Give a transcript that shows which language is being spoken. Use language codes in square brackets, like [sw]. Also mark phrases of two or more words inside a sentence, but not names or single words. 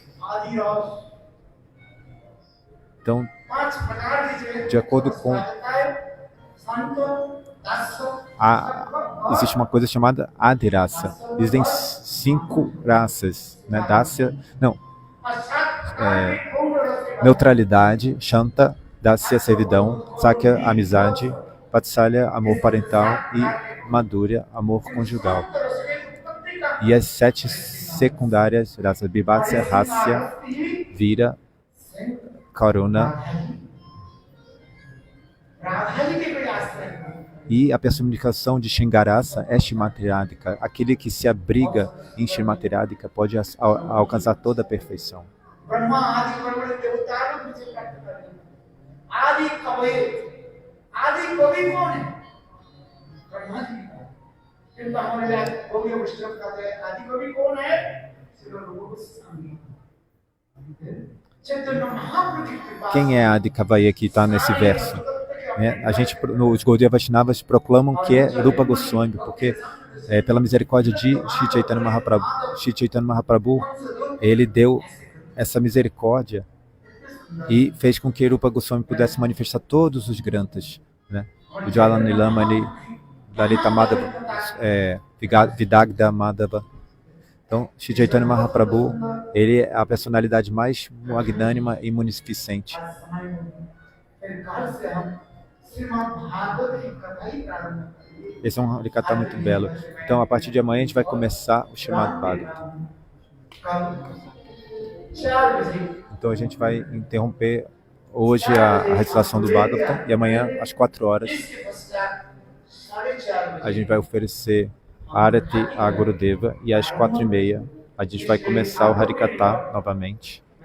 [hi] आदि रस [pt] Então, [hi] 5 प्रकार की [pt] de acordo com [hi] संत दास [pt] existe uma coisa chamada Adirasa. Existem 5 raças, né? Dasya, não, neutralidade, Shanta, Dasya, servidão, Sakya, amizade, Vatsalya, amor parental e Madhurya, amor conjugal. E as 7 secundárias raças, Bhivatsya, Hasya, Vira, Karuna e a personificação de Shingarasa é Shrimati Radhika. Aquele que se abriga em Shrimati Radhika pode alcançar toda a perfeição. [hi] ब्रह्मा आदि परम देवता लोग मुझे प्राप्त करेंगे आदि कवि कौन है ब्रह्मा जी किंतु हमारे भव्य वैष्णव कहते हैं आदि कवि कौन है श्री रूप गोस्वामी चैतन्य महाप्रभु की कृपा [pt] Quem é Adi Kavaya que está nesse verso? A gente, os Gaudiya Vaishnavas proclamam que é Rupa Goswami, porque pela misericórdia de Shri Chaitanya Mahaprabhu, ele deu essa misericórdia e fez com que Rupa Goswami pudesse manifestar todos os granthas, né? O Jala Nilamani, Lalita Madhava, Vidagda Madhava. Então, Shri Chaitanya Mahaprabhu, ele é a personalidade mais magnânima e munificente. Esse é um Harikatha muito belo. Então, a partir de amanhã, a gente vai começar o Srimad Bhagavatam. Então, a gente vai interromper hoje a recitação do Bhagavatam e amanhã, às 4 horas, a gente vai oferecer Arati a Gurudeva e às 4h30 a gente vai começar o Harikatha novamente.